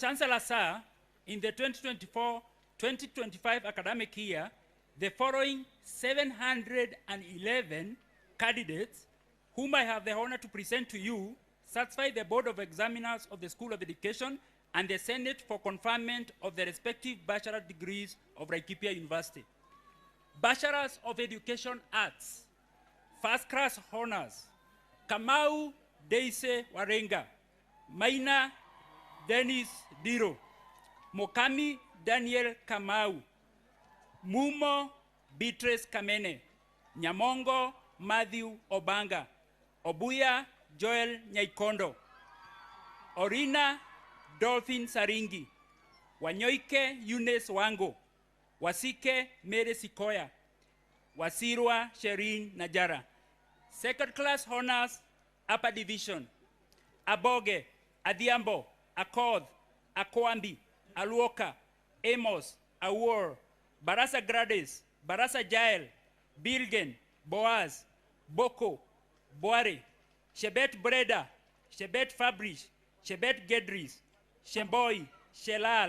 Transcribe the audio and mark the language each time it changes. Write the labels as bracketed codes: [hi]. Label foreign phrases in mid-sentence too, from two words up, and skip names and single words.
[en] Chancellor, sir, in the 2024-2025 academic year, the following 711 candidates, whom I have the honor to present to you, satisfy the Board of Examiners of the School of Education and the Senate for conferment of the respective bachelor degrees of Laikipia University. Bachelors of Education Arts, first class honors, Kamau Deise Warenga, Maina Dennis Diro, Mokami Daniel Kamau, Mumo Beatrice Kamene, Nyamongo Matthew Obanga, Obuya Joel Nyaikondo, Orina Dolphin Saringi, Wanyoike Eunice Wango, Wasike Mere Sikoya, Wasirwa Sherin Najara. Second class honors, upper division, Aboge, Adiambo, Accord, Akwambi, Aluoka, Amos, Awor, Barasa Grades, Barasa Jael, Bilgen, Boaz, Boko, Boare, Shebet Breda, Shebet Fabrish, Shebet Gedris, Shemboy, Shelal,